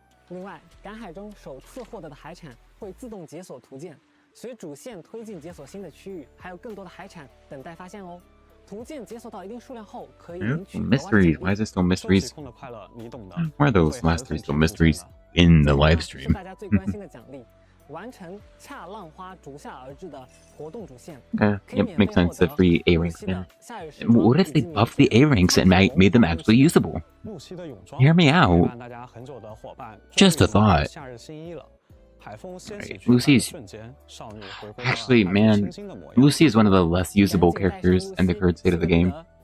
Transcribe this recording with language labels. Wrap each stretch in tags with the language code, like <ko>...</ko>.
<zh>另外，赶海中首次获得的海产会自动解锁图鉴，随主线推进解锁新的区域，还有更多的海产等待发现哦。图鉴解锁到一定数量后，可以领取</zh> <en>mysteries. Why is it still mysteries? Why are those last three still mysteries in the live stream?</en> <zh>大家最关心的奖励，完成恰浪花逐夏而至的活动主线。</zh> <en>Yep, makes sense. The free A ranks there. What if they buffed the A ranks and made them actually usable? Hear me out. Just a thought. Right. Lucy's actually, man, Lucy is one of the less usable characters in the current state of the game.</en>